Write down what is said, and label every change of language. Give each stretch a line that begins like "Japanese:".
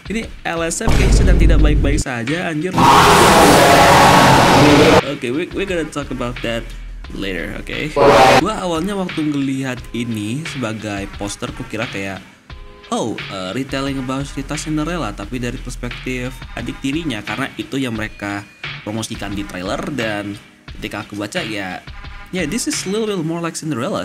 Indonesian: Ini LSF kayaknya sedang tidak baik-baik saja anjir.
English: Okay, we gonna talk about that later, okay?
Indonesian: Gue awalnya waktu ngelihat ini sebagai poster, gue kira kayak
English: retelling about
Indonesian: cerita Cinderella, tapi dari perspektif adik tirinya, karena itu yang mereka promosikan di trailer. Dan ketika aku baca ya
English: this is a little bit more like Cinderella.